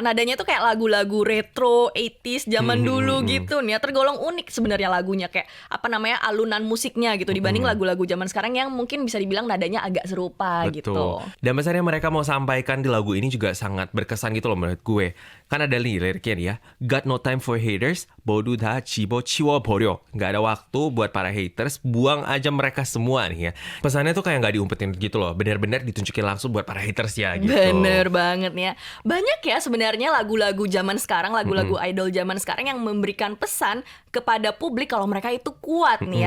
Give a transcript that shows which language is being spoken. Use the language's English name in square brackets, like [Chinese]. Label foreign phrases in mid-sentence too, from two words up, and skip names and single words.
[Indonesian] Nadanya tuh kayak lagu-lagu retro 80s zaman dulu gitu nih ya. Tergolong unik sebenarnya lagunya, kayak apa namanya, alunan musiknya gitu dibanding lagu-lagu zaman sekarang yang mungkin bisa dibilang nadanya agak serupa gitu. Dan pesan yang mereka mau sampaikan di lagu ini juga sangat berkesan gitu loh menurut gue. Kan ada liriknya nih ya. [English] Got no time for haters, [Korean] 모두 다 집어치워버려. [Indonesian] Gak ada waktu buat para haters, buang aja mereka semua nih ya. Pesannya tuh kayak gak diumpetin gitu loh. Benar-benar ditunjukin langsung buat para haters ya gitu. Bener banget nih ya. Banyak ya sebenarnya lagu-lagu zaman sekarang, lagu-lagu idol zaman sekarang yang memberikan pesan kepada publik kalau mereka itu kuat nih ya.